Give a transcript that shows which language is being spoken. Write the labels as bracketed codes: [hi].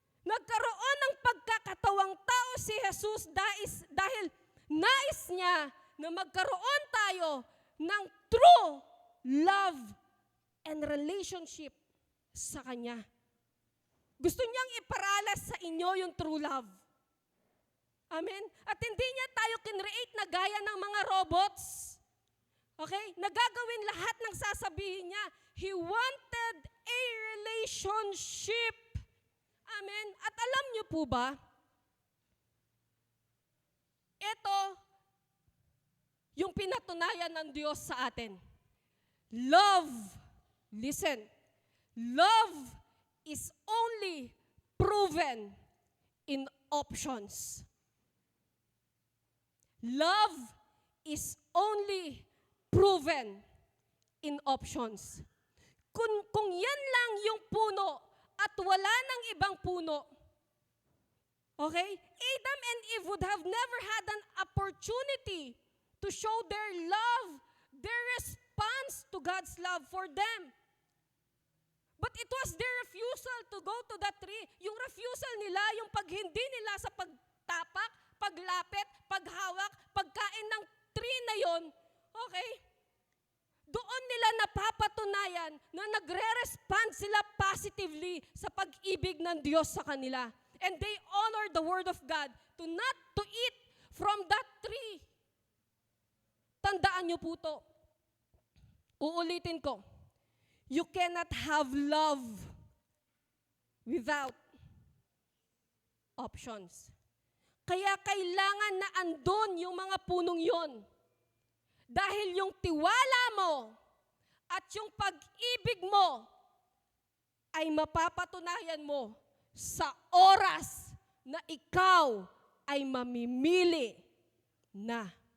[tl] Nagkaroon ng pagkakatawang tao si Jesus dahil nais niya na magkaroon tayo ng [en] true love and relationship [tl] sa Kanya. Gusto niyang iparalas sa inyo yung true love. Amen? At hindi niya tayo kinreate na gaya ng mga robots. Okay? Nagagawin lahat ng sasabihin niya. [en] He wanted a relationship. Amen? [tl] At alam niyo po ba, ito yung pinatunayan ng Diyos sa atin. [en] Love, listen, love is only proven in options. Love is only proven in options. [tl] Kung yan lang yung puno at wala nang ibang puno, okay? [en] Adam and Eve would have never had an opportunity to show their love, their response to God's love for them. But it was their refusal to go to that tree. [tl] Yung refusal nila, yung paghindi nila sa pagtapak, paglapit, paghawak, pagkain ng tree na yon, okay? Doon nila napapatunayan na nagre-respond sila positively sa pag-ibig ng Diyos sa kanila. [en] And they honor the word of God to not to eat from that tree. [tl] Tandaan niyo po to. Uulitin ko. [en] You cannot have love without options. [tl] Kaya kailangan na andun yung mga punong yon. Dahil yung tiwala mo at yung pag-ibig mo ay mapapatunayan mo sa oras na ikaw ay mamimili na.